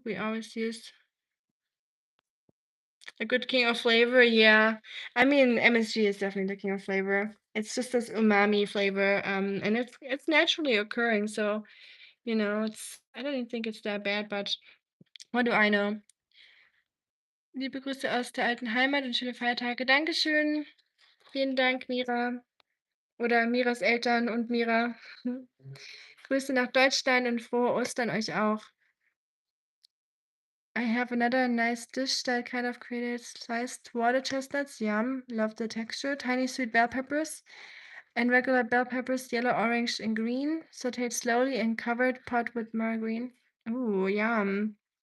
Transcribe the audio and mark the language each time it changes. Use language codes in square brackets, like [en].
[en] We always use a good king of flavor. Yeah. I mean, MSG is definitely the king of flavor. It's just this umami flavor. And it's naturally occurring. So I don't even think it's that bad, but what do I know? [de] Liebe Grüße aus der alten Heimat und schöne Feiertage. Dankeschön. Vielen Dank, Mira. Oder Miras Eltern und Mira. Grüße nach Deutschland und frohe Ostern euch auch. [en] I have another nice dish that kind of created sliced water chestnuts. Yum. Love the texture. Tiny sweet bell peppers and regular bell peppers, yellow, orange, and green. Sauteed slowly and covered pot with margarine. Ooh, yum.